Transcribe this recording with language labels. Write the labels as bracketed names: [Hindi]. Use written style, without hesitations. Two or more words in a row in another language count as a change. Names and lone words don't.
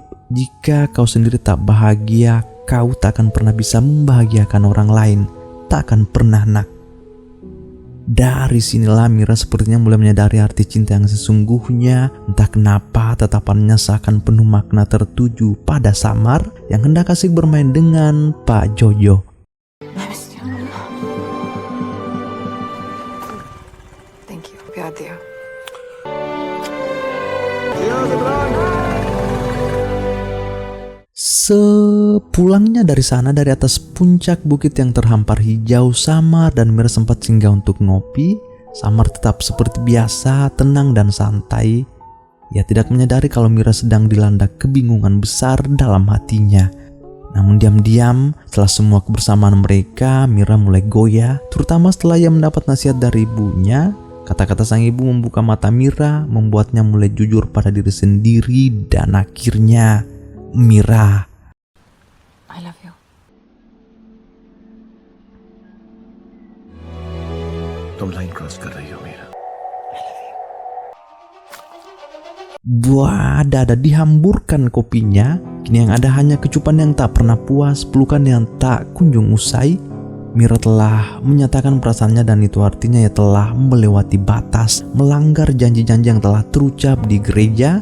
[Indonesian] Jika kau sendiri tak bahagia, kau tak akan pernah bisa membahagiakan orang lain. Tak akan pernah nak. Dari sinilah Mira sepertinya mulai menyadari arti cinta yang sesungguhnya. Entah kenapa tatapannya seakan penuh makna tertuju pada Samar yang hendak asik bermain dengan Pak Jojo. [English] Thank you, [Hindi] प्यार दिया। [Indonesian] Sepulangnya dari sana, dari atas puncak bukit yang terhampar hijau, Samar dan Mira sempat singgah untuk ngopi. Samar tetap seperti biasa, tenang dan santai. Ia tidak menyadari kalau Mira sedang dilanda kebingungan besar dalam hatinya. Namun diam-diam, setelah semua kebersamaan mereka, Mira mulai goyah, terutama setelah ia mendapat nasihat dari ibunya. Kata-kata sang ibu membuka mata Mira, membuatnya mulai jujur pada diri sendiri, dan akhirnya Mira, [English] I love you. [Hindi] तुम [English] line cross [Hindi] कर रही हो मीरा। [Indonesian] Buah dada dihamburkan kopinya. Kini yang ada hanya kecupan yang tak pernah puas, pelukan yang tak kunjung usai. Mira telah menyatakan perasaannya dan itu artinya ia telah melewati batas, melanggar janji-janji yang telah terucap di gereja.